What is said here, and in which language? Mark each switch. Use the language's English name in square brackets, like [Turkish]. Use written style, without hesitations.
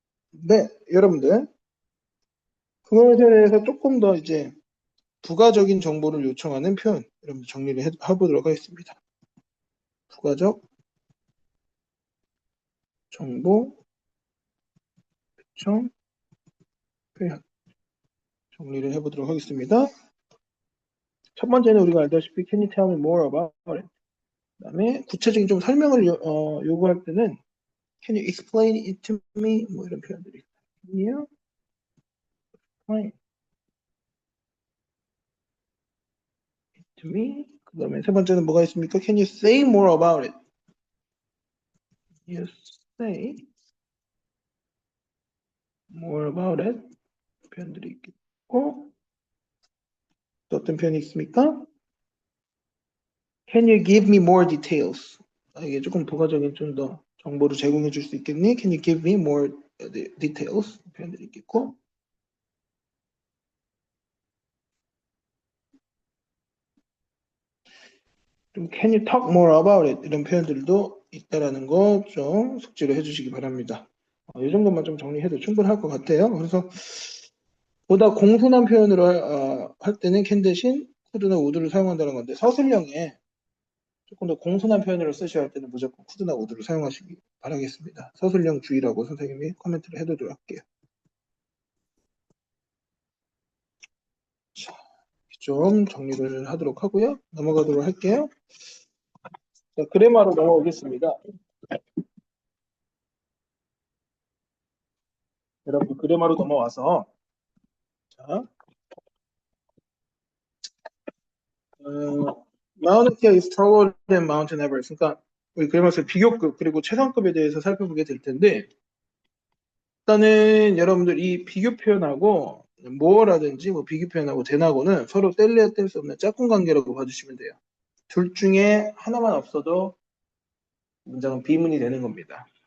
[Korean] 네, 여러분들 그것에 대해서 조금 더 이제 부가적인 정보를 요청하는 표현 여러분들 정리를 해보도록 하겠습니다. 부가적 정보, 정, 표현. 정리를 해보도록 하겠습니다. 첫 번째는 우리가 알다시피 [English] Can you tell me more about it? [Korean] 그 다음에 구체적인 좀 설명을 요구할 때는 [English] Can you explain it to me? [Korean] 뭐 이런 표현들이. [English] Can you explain it to me? [Korean] 그 다음에 세 번째는 뭐가 있습니까? [English] Can you say more about it? You say more about it. [Korean] 표현들이 있겠고 또 어떤 표현이 있습니까? [English] Can you give me more details? [Korean] 이게 조금 부가적인 좀 더 정보를 제공해 줄 수 있겠니? [English] Can you give me more details? [Korean] 표현들이 있겠고 좀 [English] Can you talk more about it? [Korean] 이런 표현들도 있다라는 거 좀 숙지를 해주시기 바랍니다. 이 정도만 좀 정리해도 충분할 것 같아요. 그래서 보다 공손한 표현으로 할 때는 can 대신 could나 would를 사용한다는 건데 서술형에 조금 더 공손한 표현으로 쓰셔야 할 때는 무조건 could나 would를 사용하시기 바라겠습니다. 서술형 주의라고 선생님이 코멘트를 해두도록 할게요. 자, 좀 정리를 하도록 하고요. 넘어가도록 할게요. 자, 그래마로 넘어오겠습니다. 여러분 그래마로 넘어와서 자, [English] Mauna Kea is taller than Mount Everest. [Korean] 그러니까 우리 그래마에서 비교급 그리고 최상급에 대해서 살펴보게 될 텐데 일단은 여러분들 이 비교 표현하고 more라든지 뭐 비교 표현하고 than하고는 서로 뗄래야 뗄 수 없는 짝꿍 관계라고 봐주시면 돼요. 둘 중에 하나만 없어도 문장은 비문이 되는 겁니다.